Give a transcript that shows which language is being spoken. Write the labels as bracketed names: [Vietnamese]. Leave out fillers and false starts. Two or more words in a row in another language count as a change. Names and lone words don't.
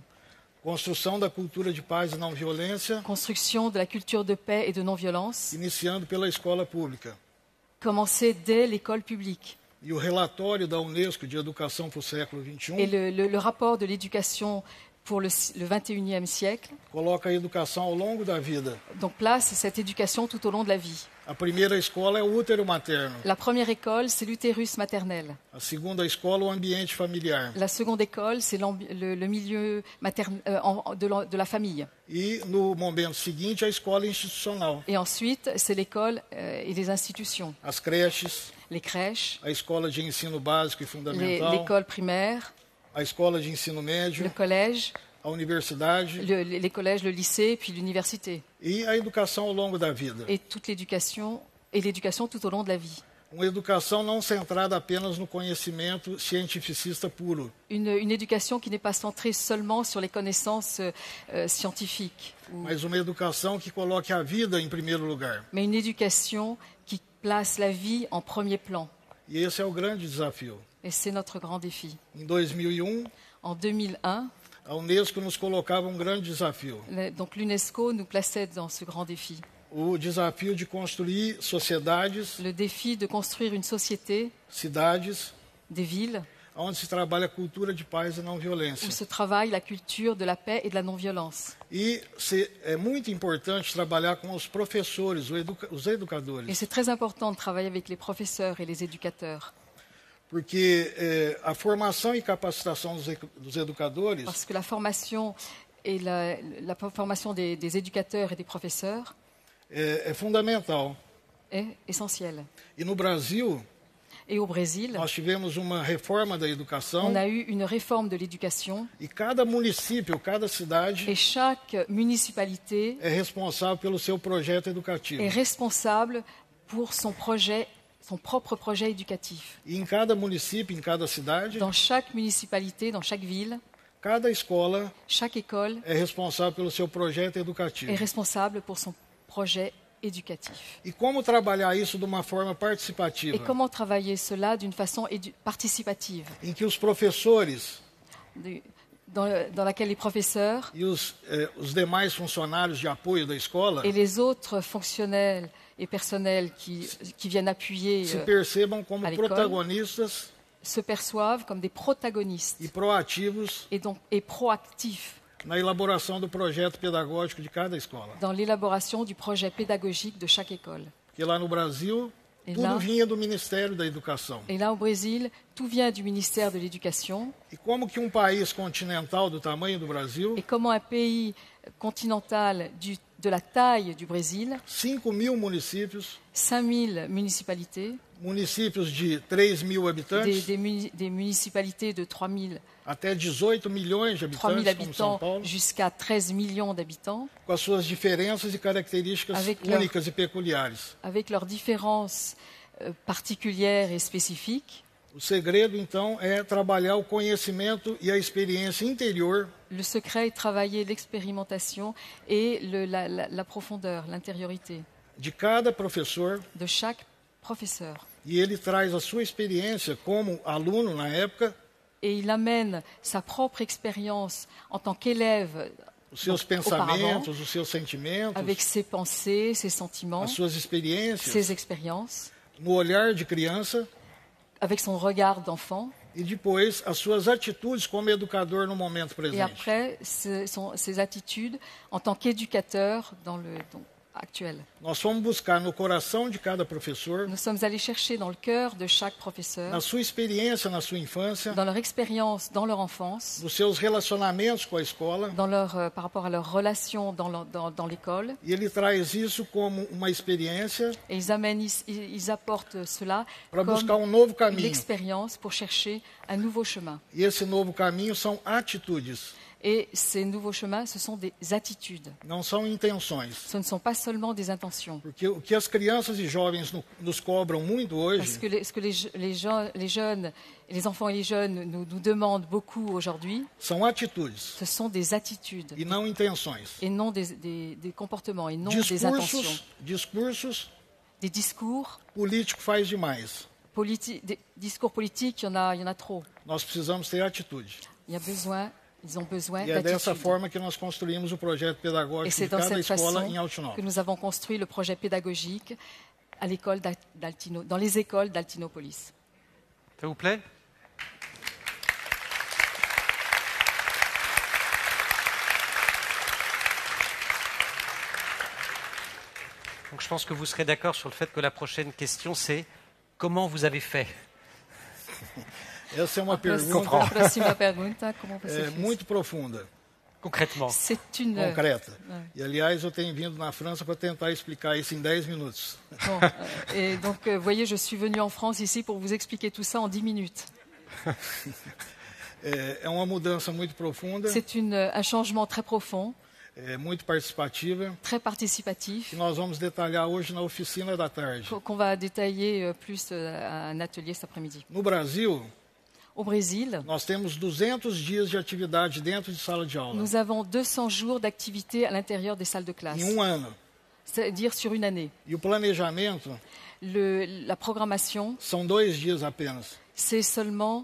[Portuguese] Construção da cultura de paz e não violência. [French] Construction de la culture de paix et de non-violence. [Portuguese] Iniciando pela escola pública. [French] Commencer dès l'école publique. [Portuguese] E o relatório da UNESCO de educação para o século XXI. [French] Et le rapport de l'éducation pour le 21e siècle. [Portuguese] coloca a educação ao longo da vida. [French] Donc place cette éducation tout au long de la vie. [Portuguese] A primeira escola é o útero materno. [French] La première école, c'est l'utérus maternel. [Portuguese] A segunda escola, o ambiente familiar. [French] La seconde école, c'est le milieu de la famille. [Portuguese] E, no momento seguinte, a escola institucional. [French] Et ensuite, c'est l'école et les institutions. [Portuguese] As creches, [French] Les crèches, [Portuguese] a escola de ensino básico e fundamental, [French] l'école primaire, [Portuguese] a escola de ensino médio, [French] le collège, [Portuguese] a universidade [French] les collèges, le lycée, puis l'université. [Portuguese] e a educação ao longo da vida. [French] Et l'éducation tout au long de la vie. [Portuguese] Uma educação não centrada apenas no conhecimento cientificista puro, [French] Une éducation qui n'est pas centrée seulement sur les connaissances scientifiques, [Portuguese] mas uma educação que coloque a vida em primeiro lugar. [French] mais une éducation qui place la vie en premier plan. [Portuguese] E esse é o grande desafio. [French] Et c'est notre grand défi. [Portuguese] Em 2001, [French] En 2001, [Portuguese] a Unesco nos colocava um grande desafio. [French] donc l'UNESCO nous plaçait dans ce grand défi. [Portuguese] O desafio de construir sociedades, [French] Le défi de construire une société, [Portuguese] cidades, [French] des villes, [Portuguese] onde se trabalha a cultura de paz e não violência. [French] où se travaille la culture de la paix et de la non-violence. [Portuguese] E é muito importante trabalhar com os professores, os [French] Et [Portuguese] educadores, [French] c'est très important de travailler avec les professeurs et les éducateurs, [Portuguese] porque a formação e capacitação dos educadores [French] parce que la formation et la formation des éducateurs et des professeurs [Portuguese] é fundamental. [French] est essentielle. [Portuguese] E no Brasil, [French] Et au Brésil, [Portuguese] nós tivemos uma reforma da educação [French] on a eu une réforme de l'éducation [Portuguese] e cada município, cada cidade [French] et chaque municipalité [Portuguese] é responsável pelo seu projeto [French] est [Portuguese] educativo. [French] responsable pour son propre projet éducatif. [Portuguese] E em cada município, em cada cidade, [French] Dans chaque municipalité, dans chaque ville, [Portuguese] cada escola [French] chaque école [Portuguese] é responsável pelo seu projeto [French] est [Portuguese] educativo. [French] responsable pour son projet éducatif. [Portuguese] E como trabalhar isso de uma forma [French] Et [Portuguese] participativa, [French] comment travailler cela d'une façon participative, [Portuguese] em que os professores [French] dans laquelle les professeurs [Portuguese] e os demais funcionários de apoio da escola [French] et les autres fonctionnels et personnels qui viennent appuyer [Portuguese] se percebam como [French] à l'école. [Portuguese] protagonistas [French] se perçoivent comme des protagonistes [Portuguese] e proativos [French] et proactifs [Portuguese] na elaboração do projeto pedagógico de cada escola. [French] dans l'élaboration du projet pédagogique de chaque école. [Portuguese] Porque lá no Brasil, E tudo lá- vinha do Ministério da Educação. [French] Et là, au Brésil, tout vient du ministère de l'Éducation. [Portuguese] E como que um país continental do tamanho do Brasil, [French] Et comment un pays continental de la taille du Brésil, [Portuguese] 5.000 municípios, [French] 5000 municipalités, [Portuguese] municípios de 3.000 habitantes, [French] des municipalités de 3000 [Portuguese] até 18 milhões de habitantes, como São [French] habitants [Portuguese] Paulo, [French] jusqu'à 13 millions d'habitants, [Portuguese] com as suas diferenças e características [French] Avec [Portuguese] únicas e peculiares. [French] avec leurs différences particulières et spécifiques. [Portuguese] O segredo, então, é trabalhar o conhecimento e a experiência interior [French] Le secret est travailler l'expérimentation et la profondeur, l'intériorité [Portuguese] de cada professor, [French] de chaque professeur. [Portuguese] e ele traz a sua experiência como aluno na época, [French] Et il amène sa propre expérience en tant qu'élève [Portuguese] os seus [French] donc, auparavant, [Portuguese] pensamentos, os seus sentimentos, [French] avec ses pensées, ses sentiments, [Portuguese] as suas experiências, [French] ses expériences, [Portuguese] no olhar de criança, [French] avec son regard d'enfant, [Portuguese] e depois as suas atitudes como educador no momento [French] et [Portuguese] presente. [French] après ses attitudes en tant qu'éducateur dans le actuel. [Portuguese] Nós fomos buscar no coração de cada professor, [French] Nous sommes allés chercher dans le cœur de chaque professeur, [Portuguese] na sua experiência na sua infância, [French] dans leur expérience, dans leur enfance, [Portuguese] nos seus relacionamentos com a escola, [French] par rapport à leurs relations dans l'école, [Portuguese] e ele traz isso como uma experiência [French] et ils apportent cela [Portuguese] para buscar [French] comme [Portuguese] novo [French] une [Portuguese] caminho. [French] expérience pour chercher un nouveau chemin. [Portuguese] E esse novo caminho são atitudes, [French] Et ces nouveaux chemins, ce sont des attitudes. [Portuguese] não são intenções. [French] Ce ne sont pas seulement des intentions. [Portuguese] Porque o que as crianças e jovens nos cobram muito [French] Parce [Portuguese] hoje [French] que ce que les jeunes, les enfants et les jeunes nous demandent beaucoup aujourd'hui, [Portuguese] são atitudes [French] ce sont des attitudes [Portuguese] e não intenções. [French] et non des comportements et non des intentions. [Portuguese] Discursos [French] Des discours, [Portuguese] político faz demais. [French] des discours politiques, il y en a trop. [Portuguese] Nós precisamos ter atitude. [French] Ils ont besoin [Portuguese] E é dessa [French] d'attitude. [Portuguese] forma que nós construímos o projeto [French] Et [Portuguese] pedagógico [French] c'est [Portuguese] de [French] dans [Portuguese] cada [French] cette [Portuguese] escola [French] façon [Portuguese] em [French] que [Portuguese] Altinópolis. [French] nous avons construit le projet pédagogique à l'école dans les écoles d'Altinopolis. Ça vous plaît? Donc je pense que vous serez d'accord sur le fait que la prochaine question, c'est comment vous avez fait? [Portuguese] Essa é uma A pergunta próxima pergunta, como você fez? muito profunda, [French] Concrètement. C'est une... [Portuguese] concreta. [French] Ouais. [Portuguese] E, aliás, eu tenho vindo na França para tentar explicar isso em 10 minutos. [French] Bon, et donc, vous voyez, je suis venu en France ici pour vous expliquer tout ça en 10 minutes. [Portuguese] É uma mudança muito profunda, [French] C'est un changement très profond, [Portuguese] muito participativa, [French] très participatif, [Portuguese] que nós vamos detalhar hoje na oficina da tarde. [French] qu'on va détailler plus à un atelier cet après-midi. [Portuguese] No Brasil, [French] Au Brésil, [Portuguese] nós temos 200 dias de atividade dentro de sala de aula, [French] nous avons 200 jours d'activité à l'intérieur des salles de classe, [Portuguese] em ano. [French] c'est-à-dire sur une année. [Portuguese] E o planejamento [French] La programmation, [Portuguese] são 2 dias apenas. [French] c'est seulement